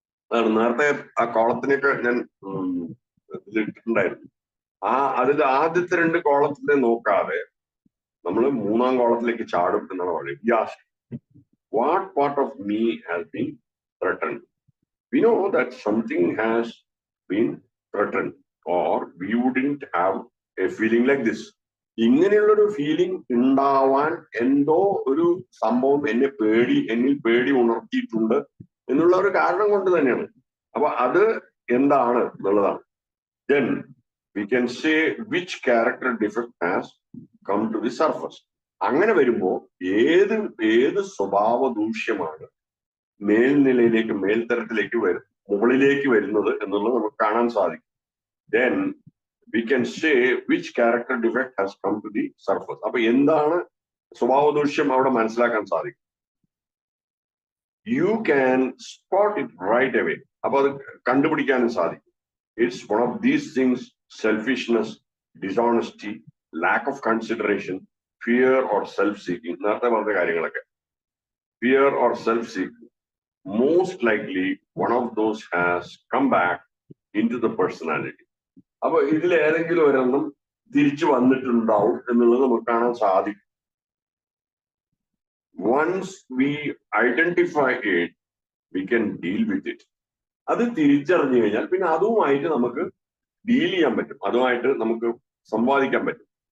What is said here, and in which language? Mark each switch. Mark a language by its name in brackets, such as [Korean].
[Malayalam] അതാണ് നേരത്തെ ആ കോളത്തിനൊക്കെ ഞാൻ ഇതിലിട്ടിട്ടുണ്ടായിരുന്നു. അതിൽ ആദ്യത്തെ 2 കോളത്തിനെ നോക്കാതെ നമ്മൾ 3-ാം കോളത്തിലേക്ക് ചാടും എന്നാണ് പറയുന്നത്. [English] Yes, what part of me has been threatened? We know that something has been threatened or we wouldn't have a feeling like this. [Malayalam] ഇങ്ങനെയുള്ളൊരു ഫീലിംഗ് ഉണ്ടാവാൻ എന്തോ ഒരു സംഭവം എന്നിൽ പേടി ഉണർത്തിയിട്ടുണ്ട് എന്നുള്ള ഒരു കാരണം കൊണ്ട് തന്നെയാണ്. അപ്പൊ അത് എന്താണ് എന്നുള്ളതാണ്. [English] Then we can say which character defect has come to the surface. [Malayalam] അങ്ങനെ വരുമ്പോൾ ഏത് സ്വഭാവ ദൂഷ്യമാണ് മേൽനിലയിലേക്ക് മേൽത്തരത്തിലേക്ക് മുകളിലേക്ക് വരുന്നത് എന്നുള്ളത് നമുക്ക് കാണാൻ സാധിക്കും. [English] Then we can say which character defect has come to the surface. [Malayalam] അപ്പൊ എന്താണ് സ്വഭാവ ദൂഷ്യം അവിടെ മനസ്സിലാക്കാൻ സാധിക്കും. [English] You can spot it right away. [Malayalam] അപ്പൊ അത് കണ്ടുപിടിക്കാനും സാധിക്കും. [English] It's one of these things: selfishness, dishonesty, lack of consideration, fear or self-seeking. [Malayalam] നേരത്തെ പറഞ്ഞ കാര്യങ്ങളൊക്കെ. [English] Fear or self-seeking. Most likely one of those has come back into the personality. [Malayalam] അപ്പൊ ഇതിൽ ഏതെങ്കിലും ഒരെണ്ണം തിരിച്ചു വന്നിട്ടുണ്ടാവും എന്നുള്ളത് നമുക്ക് കാണാൻ സാധിക്കും. [English] Once we identify it, we can deal with it. [Malayalam] അത് തിരിച്ചറിഞ്ഞു കഴിഞ്ഞാൽ പിന്നെ അതുമായിട്ട് നമുക്ക് ഡീൽ ചെയ്യാൻ പറ്റും, അതുമായിട്ട് നമുക്ക് സംവാദിക്കാൻ പറ്റും.